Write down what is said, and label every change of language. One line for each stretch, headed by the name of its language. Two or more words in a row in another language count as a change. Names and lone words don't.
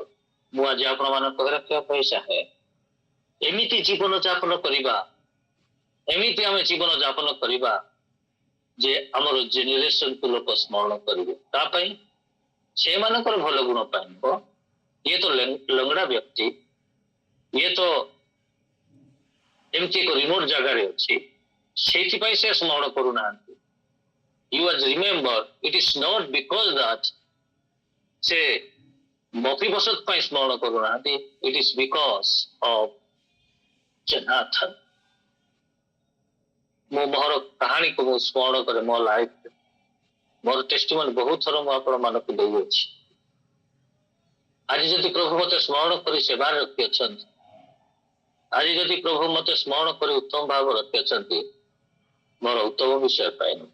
Odia: ମୁଁ ଆଜି ଆପଣମାନଙ୍କୁ କହି ରଖିବା ପାଇଁ ଚାହେଁ, ଏମିତି ଜୀବନ ଯାପନ କରିବା, ଏମିତି ଆମେ ଜୀବନ ଯାପନ କରିବା ଯେ ଆମର ଜେନେରେସନକୁ ଲୋକ ସ୍ମରଣ କରିବେ। ତା ପାଇଁ ସେମାନଙ୍କର ଭଲ ଗୁଣ ପାଇଁ ନୁହଁ। ଇଏ ତ ଲଙ୍ଗଡ଼ା ବ୍ୟକ୍ତି, ଇଏ ତ ଏମିତି ଏକ ରିମୋଟ ଜାଗାରେ ଅଛି, ସେଇଥିପାଇଁ ସେ ସ୍ମରଣ କରୁନାହାନ୍ତି।
English: You must remember, it is not because that
Odia: ସେ ମଫିବସତ ପାଇଁ ସ୍ମରଣ କରୁନାହାନ୍ତି,
English: it is because of ଜନାଥନ।
Odia: ମୁଁ ମୋର କାହାଣୀକୁ ମୁଁ ସ୍ମରଣ କରେ ମୋ ଲାଇଫରେ। ମୋର ଟେଷ୍ଟିମନି ବହୁତ ଥର ମୁଁ ଆପଣମାନଙ୍କୁ ଦେଇଅଛି। ଆଜି ଯଦି ପ୍ରଭୁ ମତେ ସ୍ମରଣ କରି ସେବାରେ ରଖିଅଛନ୍ତି, ଆଜି ଯଦି ପ୍ରଭୁ ମତେ ସ୍ମରଣ କରି ଉତ୍ତମ ଭାବରେ ରଖିଅଛନ୍ତି, ମୋର ଉତ୍ତମ ବିଷୟ ପାଇଁ ନୁହେଁ।